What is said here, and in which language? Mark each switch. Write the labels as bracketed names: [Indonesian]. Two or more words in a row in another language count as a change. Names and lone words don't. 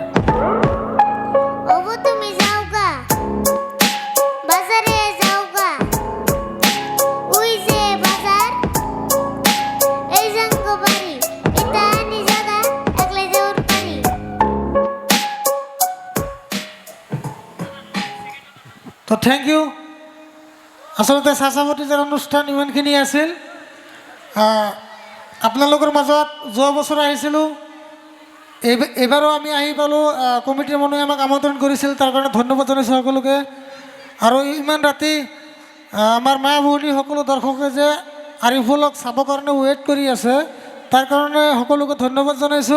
[Bangla] ওগো তুমি যাও গা বাজারে যাও গা, ওই যে বাজার এই জাঙ্গ বাড়ি এটা নি জায়গা একলাই যাওয়ার পারি। [English] তো thank you. [Assamese] আচলতে চাচাপতিজাৰ অনুষ্ঠান ইমানখিনি আছিল। আপোনালোকৰ মাজত যোৱা বছৰ আহিছিলোঁ, এইবাৰো আমি আহি পালোঁ। কমিটিৰ মানুহে আমাক আমন্ত্ৰণ কৰিছিল, তাৰ কাৰণে ধন্যবাদ জনাইছোঁ সকলোকে। আৰু ইমান ৰাতি আমাৰ মা ভনী সকলো দৰ্শকে যে আৰিফুলক চাবৰ কাৰণে ৱেইট কৰি আছে, তাৰ কাৰণে সকলোকে ধন্যবাদ জনাইছোঁ।